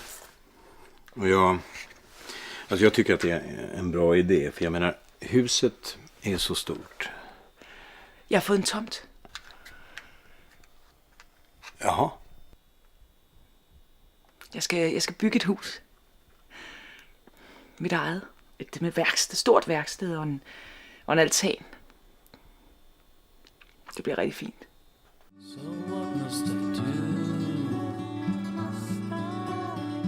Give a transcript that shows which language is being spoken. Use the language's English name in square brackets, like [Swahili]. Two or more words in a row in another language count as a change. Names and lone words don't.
[Swedish] Och jag tycker att det är en bra idé. För jag menar, huset är så stort. [Danish] Jeg har fået en tomt. Jaha. Jeg skal bygge et hus. Mit eget. Et med værksted, stort værksted og en altan. Det bliver rigtig fint. [English] So what must I do?